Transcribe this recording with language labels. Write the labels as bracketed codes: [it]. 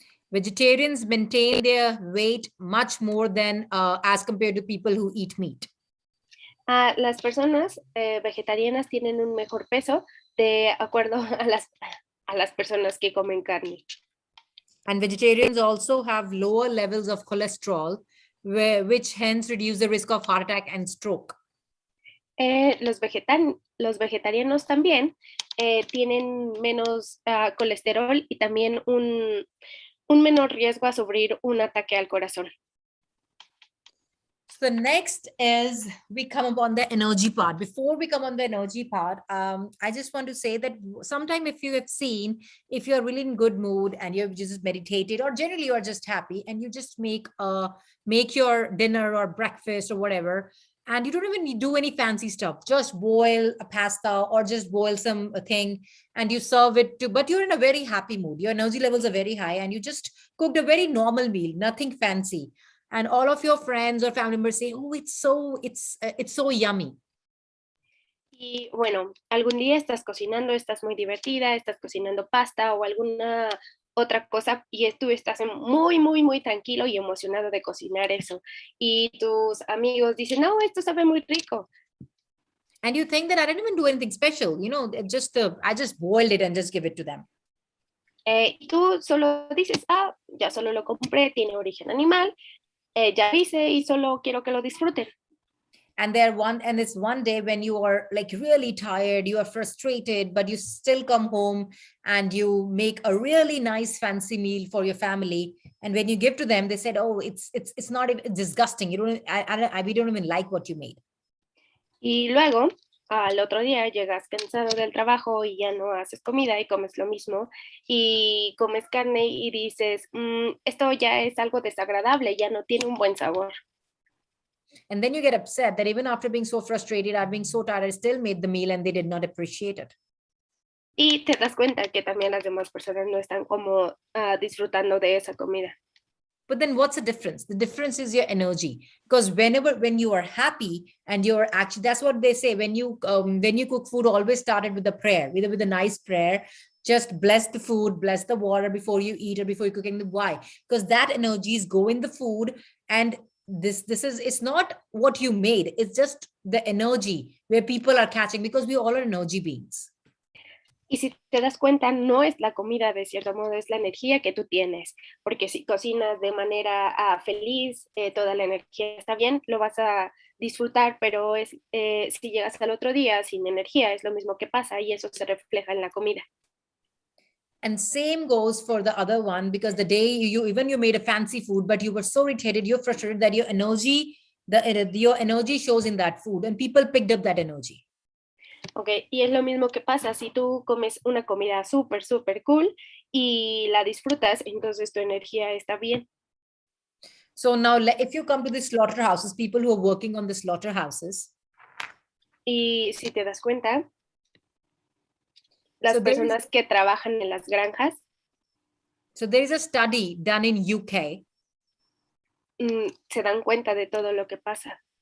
[en] Vegetarians maintain their weight much more than as compared to people who eat meat. [es] Las personas vegetarianas tienen un mejor peso de acuerdo a las personas que comen carne. [en] And vegetarians also have lower levels of cholesterol, which hence reduce the risk of heart attack and stroke. [es] Los vegetarianos también tienen menos colesterol y también un menor riesgo a sufrir un ataque al corazón. [en] So next is we come upon the energy part. Before we come on the energy part, I just want to say that sometime if you have seen, if you're really in good mood and you've just meditated or generally you're just happy and you just make your dinner or breakfast or whatever, and you don't even do any fancy stuff, just boil a pasta or just boil something and you serve it to, but you're in a very happy mood. Your energy levels are very high and you just cooked a very normal meal, nothing fancy. And all of your friends or family members say, oh, it's so yummy. [es] Y bueno, algún día estás cocinando, estás muy divertida, estás cocinando pasta o alguna otra cosa y tú estás muy, muy, muy tranquilo y emocionado de cocinar eso. Y tus amigos dicen, no, esto sabe muy rico. [en] And you think that I didn't even do anything special, you know, I just boiled it and just give it to them. [es] Y tú solo dices, ya solo lo compré, tiene origen animal. Ya hice y solo quiero que lo disfruten. [en] And it's one day when you are like really tired, you are frustrated, but you still come home and you make a really nice fancy meal for your family. And when you give to them, they said, oh, it's not even disgusting. We don't even like what you made. [es] Y luego, al otro día llegas cansado del trabajo y ya no haces comida y comes lo mismo y comes carne y dices, esto ya es algo desagradable, ya no tiene un buen sabor. [en] And then you get upset that even after being so frustrated, I've been so tired, I still made the meal and they did not appreciate it. [es] Y te das cuenta que también las demás personas no están como disfrutando de esa comida. [en] But then what's the difference? The difference is your energy. Because when you are happy and you're actually, that's what they say, when you cook food, always started with a prayer, with a nice prayer. Just bless the food, bless the water before you eat or before you're cooking. Why? Because that energy is go in the food. And it's not what you made. It's just the energy where people are catching, because we all are energy beings. [es] Y si te das cuenta, no es la comida, de cierto modo, es la energía que tú tienes. Porque si cocinas de manera feliz, toda la energía está bien, lo vas a disfrutar, pero si llegas al otro día sin energía, es lo mismo que pasa y eso se refleja en la comida. [en] And same goes for the other one, because the day you made a fancy food, but you were so irritated, you're frustrated that your energy shows in that food and people picked up that energy. [es] Ok, y es lo mismo que pasa si tú comes una comida súper, súper cool y la disfrutas, entonces tu energía está bien. [en] So now if you come to the slaughterhouses, people who are working on the slaughterhouses. [es] Y si te das cuenta, las personas que trabajan en las granjas. [en] So there is a study done in UK. [es] Se dan cuenta de todo lo que pasa.